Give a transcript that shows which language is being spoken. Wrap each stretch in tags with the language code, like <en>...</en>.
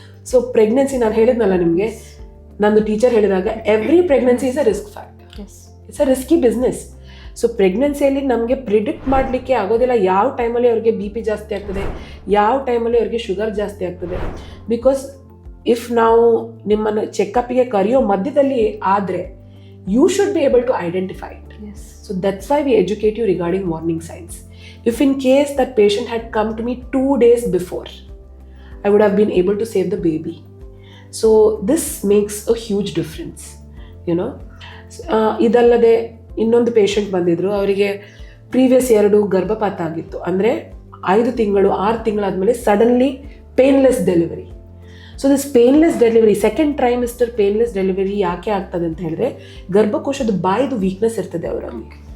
<kn>So pregnancy, ನಾನು ಹೇಳಿದ್ನಲ್ಲ ನಿಮಗೆ, ನಂದು ಟೀಚರ್ ಹೇಳಿದಾಗ,</kn> <en>Every pregnancy is a risk factor. It's a risky business.</en> <kn>So ಪ್ರೆಗ್ನೆನ್ಸಿಯಲ್ಲಿ ನಮಗೆ ಪ್ರಿಡಿಕ್ಟ್ ಮಾಡಲಿಕ್ಕೆ ಆಗೋದಿಲ್ಲ ಯಾವ ಟೈಮಲ್ಲಿ ಅವ್ರಿಗೆ BP ಜಾಸ್ತಿ ಆಗ್ತದೆ, ಯಾವ ಟೈಮಲ್ಲಿ ಅವ್ರಿಗೆ ಶುಗರ್ ಜಾಸ್ತಿ ಆಗ್ತದೆ.</kn> <en>because if</en> <kn>ನಾವು ನಿಮ್ಮನ್ನು ಚೆಕಪ್ಗೆ ಕರೆಯೋ ಮಧ್ಯದಲ್ಲಿ ಆದರೆ,</kn> <en>you should be able to identify it. Yes. So that's why we educate you regarding warning signs. If in case that patient had come to me 2 days before, I would have been able to save the baby. So this makes a huge difference, you know.</en> <kn>ಇದಲ್ಲದೆ ಇನ್ನೊಂದು patient ಬಂದಿದ್ರು, ಅವರಿಗೆ previous 2 ಗರ್ಭಪಾತ ಆಗಿತ್ತು. ಅಂದರೆ 5 ತಿಂಗಳು 6 ತಿಂಗಳಾದಮೇಲೆ suddenly painless delivery.</kn> <en>so this</en> <kn>painless delivery, second trimester painless delivery ಯಾಕೆ ಆಗ್ತದೆ ಅಂತ ಹೇಳಿದ್ರೆ, ಗರ್ಭಕೋಶದ ಬಾಯಿದು ವೀಕ್ನೆಸ್ ಇರ್ತದೆ ಅವರಲ್ಲಿ.</kn>